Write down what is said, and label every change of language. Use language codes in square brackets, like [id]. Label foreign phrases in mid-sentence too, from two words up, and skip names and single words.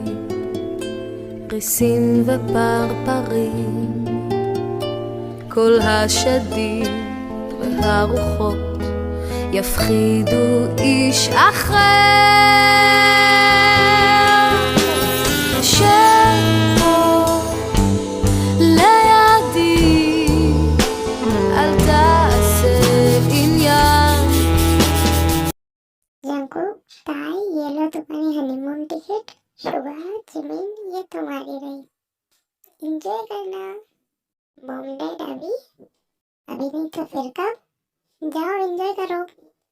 [he] ריסים ופרפרים, כל השדים והרוחות יפחידו איש אחר. שב בו לידי, אל תעשה עניין. [hi] जंकुक, ताई, ये लो तुम्हारी हनीमून टिकट। सुबह जिमिन, ये तुम्हारी रही। एंजॉय करना। [en] mom dad [hi] अभी नहीं तो फिर कब? जाओ एंजॉय करो।